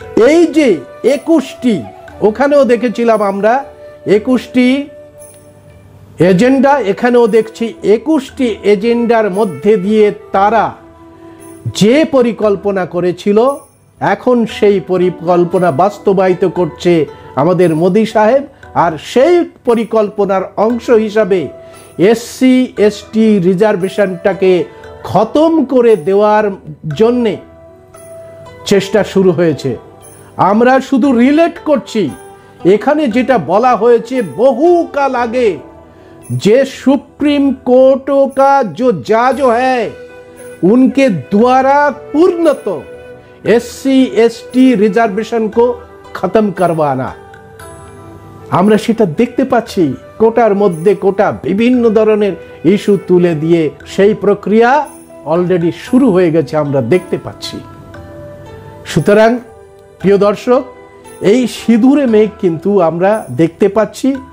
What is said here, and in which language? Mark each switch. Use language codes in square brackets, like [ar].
[bn] এই যে 21টি, ওখানেও দেখেছিলাম আমরা 21টি এজেন্ডা, এখানেও দেখছি 21টি এজেন্ডার মধ্যে দিয়ে তারা যে পরিকল্পনা করেছিল এখন সেই পরিকল্পনা বাস্তবায়িত করছে আমাদের মোদি সাহেব। আর সেই পরিকল্পনার অংশ হিসাবে এসসি এসটি রিজার্ভেশনটাকে খতম করে দেওয়ার জন্যে চেষ্টা শুরু হয়েছে। আমরা শুধু রিলেট করছি, এখানে যেটা বলা হয়েছে বহুকাল আগে, যে [hi] सुप्रीम कोर्टों का जो है उनके द्वारा पूर्णतः एससी एसटी रिजर्वेशन को खत्म करवाना। [bn] আমরা সেটা দেখতে পাচ্ছি, কোটার মধ্যে কোটা বিভিন্ন ধরনের ইস্যু তুলে দিয়ে সেই প্রক্রিয়া অলরেডি শুরু হয়ে গেছে, আমরা দেখতে পাচ্ছি। সুতরাং প্রিয় দর্শক, এই সিঁদুরে মেঘ কিন্তু আমরা দেখতে পাচ্ছি।